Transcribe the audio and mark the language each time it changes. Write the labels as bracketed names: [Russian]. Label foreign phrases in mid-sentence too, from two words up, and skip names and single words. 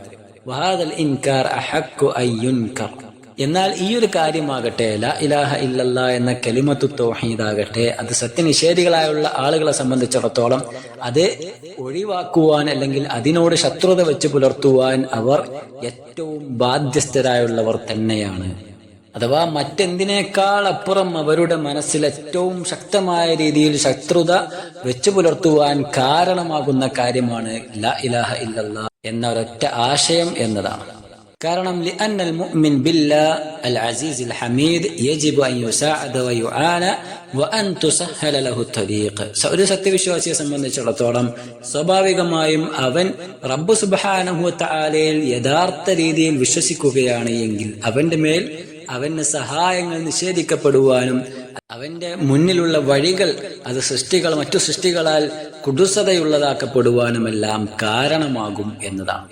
[Arabic] وهذا الإنكار أحق أن ينكر, [Malayalam] എന്നാൽ ഈ ഒരു കാര്യമാകട്ടെ [Arabic] لا إله إلا الله [Malayalam] എന്ന [Arabic] كلمة التوحيد [Malayalam] ആകട്ടെ, അത് സത്യനിഷേധികളായുള്ള ആളുകളെ സംബന്ധിച്ചിടത്തോളം അത് ഒഴിവാക്കുവാൻ അല്ലെങ്കിൽ അതിനോട് ശത്രുത വെച്ച് പുലർത്തുവാൻ അവർ ഏറ്റവും ബാധ്യസ്ഥരായുള്ളവർ തന്നെയാണ്. അഥവാ മറ്റെന്തിനേക്കാൾ അപ്പുറം അവരുടെ മനസ്സിൽ ഏറ്റവും ശക്തമായ രീതിയിൽ ശത്രുത വെച്ചു പുലർത്തുവാൻ കാരണമാകുന്ന കാര്യമാണ് [Arabic] لا إله إلا الله [Malayalam] എന്ന ഒരൊറ്റ ആശയം എന്നതാണ്. [Arabic] കാരണം لأن المؤمن بالله العزيز الحميد يجب أن يساعد ويعان وأن تسهل له الطريق. [Malayalam] ഒരു സത്യവിശ്വാസിയെ സംബന്ധിച്ചിടത്തോളം സ്വാഭാവികമായും അവൻ [Arabic] رب سبحانه وتعالى [Malayalam] യഥാർത്ഥ രീതിയിൽ വിശ്വസിക്കുകയാണ് എങ്കിൽ അവന്റെ മേൽ അവന് സഹായങ്ങൾ നിഷേധിക്കപ്പെടുവാനും അവന്റെ മുന്നിലുള്ള വഴികൾ അത് മറ്റു സൃഷ്ടികളാൽ കുടുസതയുള്ളതാക്കപ്പെടുവാനുമെല്ലാം കാരണമാകും എന്നതാണ്.